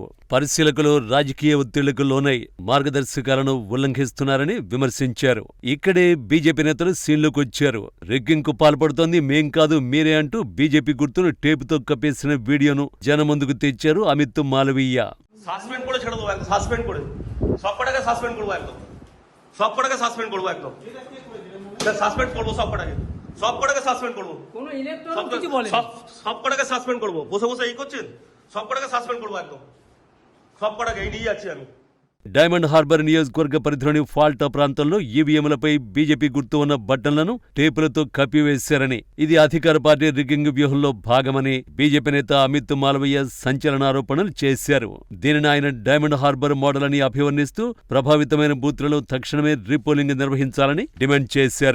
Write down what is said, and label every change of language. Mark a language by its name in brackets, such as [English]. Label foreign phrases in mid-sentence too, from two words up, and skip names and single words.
[Telugu] పరిశీలకులు రాజకీయ ఒత్తిళ్లకు లోనై మార్గదర్శకాలను ఉల్లంఘిస్తున్నారని విమర్శించారు. ఇక్కడే బీజేపీ నేతలు సీన్లోకి వచ్చారు. రిగ్గింగ్ కు పాల్పడుతోంది మేం కాదు మీరే అంటూ బీజేపీ గుర్తును టేపుతో కప్పేసిన వీడియోను జనం ముందుకు తెచ్చారు అమిత్ మాల్వీయ. [Bangla] সাসপেন্ড করে ছেড়ে দেবো, একদম সাসপেন্ড করে সব কটাকে সাসপেন্ড করবো, একদম সব কটাকে সাসপেন্ড করবো, একদম সাসপেন্ড করবো, সব কটাকে সাসপেন্ড করবো, সব কটাকে সাসপেন্ড করবো। বসে বসে এই করছেন, সব কটাকে সাসপেন্ড করবো, একদম সব কটাকে এই নিয়ে যাচ্ছি আমি। [Telugu] డైమండ్ హార్బర్ నియోజకవర్గ పరిధిలోని ఫాల్టా ప్రాంతంలో ఈవీఎంలపై బీజేపీ గుర్తు ఉన్న బటన్లను టేపులతో కప్పివేశారని, ఇది అధికార పార్టీ రిగ్గింగ్ వ్యూహంలో భాగమని బీజేపీ నేత అమిత్ మాల్వీయ సంచలన ఆరోపణలు చేశారు. దీనిని ఆయన డైమండ్ హార్బర్ మోడల్ అని అభివర్ణిస్తూ ప్రభావితమైన బూత్లలో తక్షణమే రీపోలింగ్ నిర్వహించాలని డిమాండ్ చేశారు.